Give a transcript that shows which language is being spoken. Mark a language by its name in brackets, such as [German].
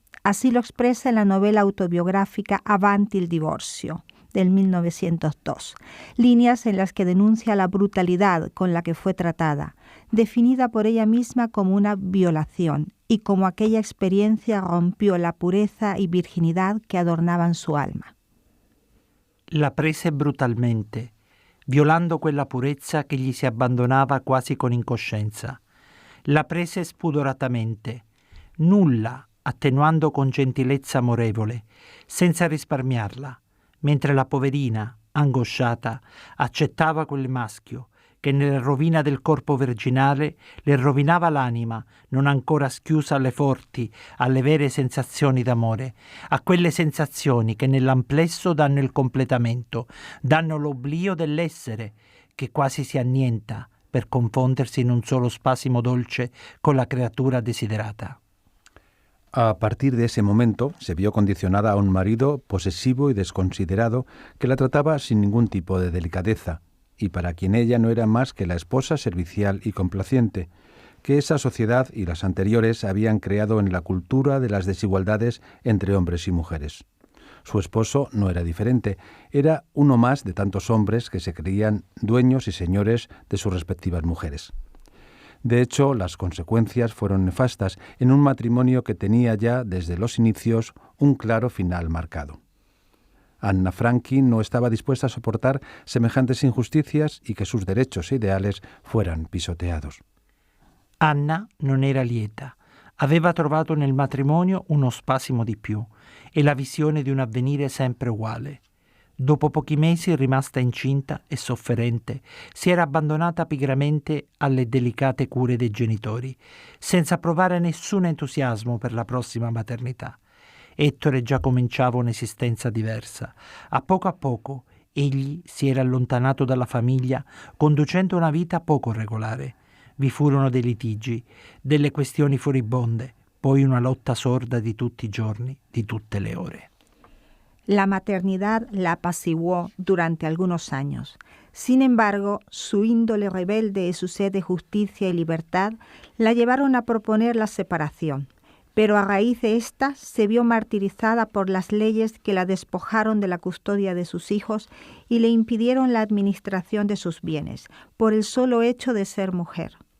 [Spanish] Así lo expresa en la novela autobiográfica Avanti il divorzio, del 1902, líneas en las que denuncia la brutalidad con la que fue tratada, definida por ella misma como una violación, y como aquella experiencia rompió la pureza y virginidad que adornaban su alma. [Italian] La prese brutalmente, violando quella purezza che gli si abbandonava quasi con incoscienza. La prese spudoratamente. Nulla, attenuando con gentilezza amorevole, senza risparmiarla, mentre la poverina, angosciata, accettava quel maschio che nella rovina del corpo virginale le rovinava l'anima, non ancora schiusa alle forti, alle vere sensazioni d'amore, a quelle sensazioni che nell'amplesso danno il completamento, danno l'oblio dell'essere, che quasi si annienta per confondersi in un solo spasimo dolce con la criatura desiderata. [Spanish] A partir de ese momento se vio condicionada a un marido posesivo y desconsiderado que la trataba sin ningún tipo de delicadeza, y para quien ella no era más que la esposa servicial y complaciente, que esa sociedad y las anteriores habían creado en la cultura de las desigualdades entre hombres y mujeres. Su esposo no era diferente, era uno más de tantos hombres que se creían dueños y señores de sus respectivas mujeres. De hecho, las consecuencias fueron nefastas en un matrimonio que tenía ya desde los inicios un claro final marcado. Anna Franchi no estaba dispuesta a soportar semejantes injusticias y que sus derechos e ideales fueran pisoteados. [Italian] Anna non era lieta. Aveva trovato nel matrimonio uno spasimo di più e la visione di un avvenire sempre uguale. Dopo pochi mesi, rimasta incinta e sofferente, si era abbandonata pigramente alle delicate cure dei genitori, senza provare nessun entusiasmo per la prossima maternità. Ettore già cominciava un'esistenza diversa. A poco egli si era allontanato dalla famiglia, conducendo una vita poco regolare. Vi furono dei litigi, delle questioni furibonde, poi una lotta sorda di tutti i giorni, di tutte le ore. [Spanish] La maternidad la apaciguó durante algunos años. Sin embargo, su índole rebelde y su sed de justicia y libertad la llevaron a proponer la separación, pero a raíz de esta se vio martirizada por las leyes que la despojaron de la custodia de sus hijos y le impidieron la administración de sus bienes, por el solo hecho de ser mujer.